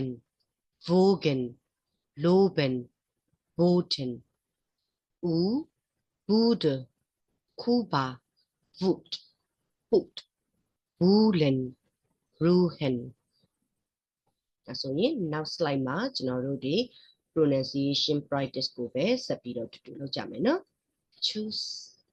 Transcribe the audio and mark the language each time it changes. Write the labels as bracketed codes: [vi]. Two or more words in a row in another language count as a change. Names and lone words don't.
[de] wogen loben boten u bude kuba wut hut bulen ruhen [my] ဒါဆိုရင်နောက် slide မှာကျွန်တော်တို့ဒီ [en] pronunciation practice [my] ကိုပဲဆက်ပြီးတော့တူတူလုပ်ကြမယ်နော် choose